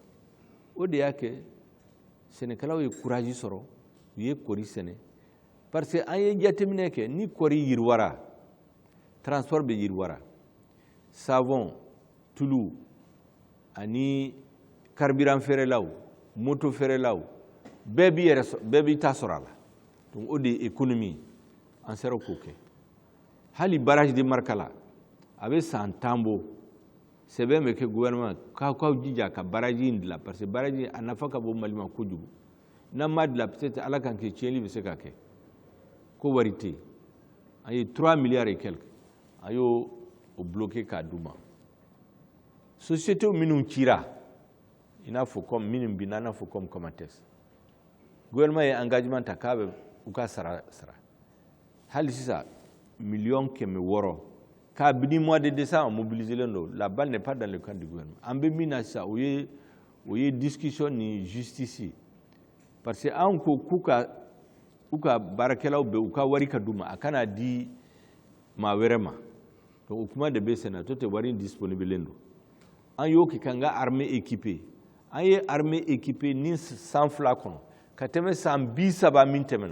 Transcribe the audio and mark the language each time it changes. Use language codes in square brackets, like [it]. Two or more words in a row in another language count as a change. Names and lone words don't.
[bm] O de y'a kɛ sɛnɛkɛlaw ye courage sɔrɔ u ye kɔri sɛnɛ parce que an ye jateminɛ kɛ ni kɔri yiriwara transport bɛ yiriwara savon tulu ani carburant feerelaw moto feerelaw bɛɛ b'i ta sɔrɔ a la. Donc o de ye économie an sera k'o kɛ. Hali barrage de Markala a bɛ san 10 bɔ sɛbɛn bɛ kɛ gouvernement k'aw jija ka barrage in dilan parce que barrage a nafa ka bon Mali ma kojugu. N'an m'a dilan peut-être ala kan kɛ tiɲɛli bɛ se ka kɛ ko wari tɛ yen. An ye 3 miliyari [fr] et quelque [bm] an y'o bloqué k'a d'u ma. Société minnu cira i n'a fɔ comme minnu bi n'a fɔ comme Comatex gouvernement ye engagement ta k'a bɛ u ka sara hali sisan 600,000 k'a bini [fr] mois de décembre mobilisé la balle n'est pas dans le camp du gouvernement. [bm] An bɛ min na sisan o ye discussion ni justice parce que an ko k'u ka baarakɛlaw bɛ u ka wari ka d'u ma a kana di maa wɛrɛ ma. Donc o kuma de bɛ sen na to tɛ wari disponible don. An y'o kɛ k'an ka [fr] armée équipée [bm] an ye [fr] armée équipée [bm] ni san 2 kɔnɔ ka tɛmɛ san 30 min tɛmɛna.